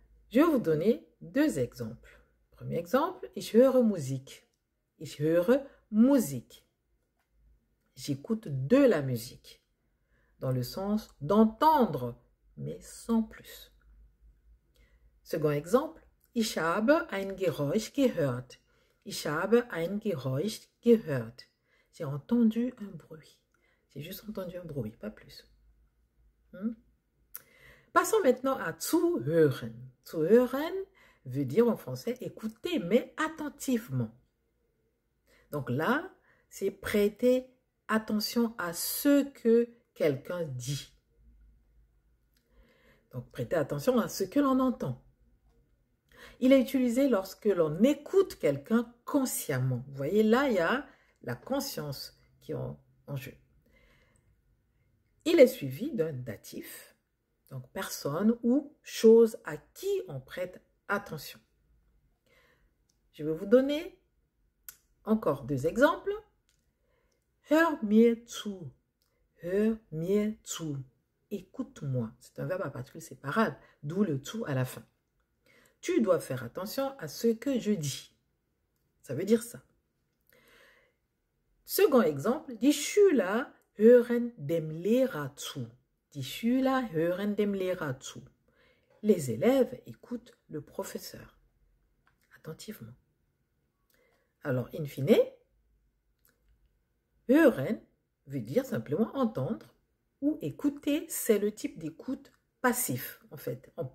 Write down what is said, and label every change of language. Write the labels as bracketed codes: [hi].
[fr] Je vais vous donner deux exemples. Premier exemple, [de] ich höre Musik. Ich höre Musik. [fr] J'écoute de la musique, dans le sens d'entendre, mais sans plus. Second exemple, [de] ich habe ein Geräusch gehört. Ich habe ein Geräusch gehört. [fr] J'ai entendu un bruit. J'ai juste entendu un bruit, pas plus. Passons maintenant à zuhören. Zuhören veut dire en français écouter, mais attentivement. Donc là, c'est prêter attention à ce que quelqu'un dit. Donc, prêtez attention à ce que l'on entend. Il est utilisé lorsque l'on écoute quelqu'un consciemment. Vous voyez, là, il y a la conscience qui est en jeu. Il est suivi d'un datif, donc personne ou chose à qui on prête attention. Je vais vous donner encore deux exemples. [de] Hör mir zu. Hör mir zu. [fr] Écoute-moi. C'est un verbe à particule séparable, d'où le zu à la fin. Tu dois faire attention à ce que je dis. Ça veut dire ça. Second exemple, [de] die Schüler hören dem Lehrer zu. Die Schüler hören dem Lehrer zu. [fr] Les élèves écoutent le professeur attentivement. Alors, in fine, hören veut dire simplement entendre ou écouter, c'est le type d'écoute passif, en fait.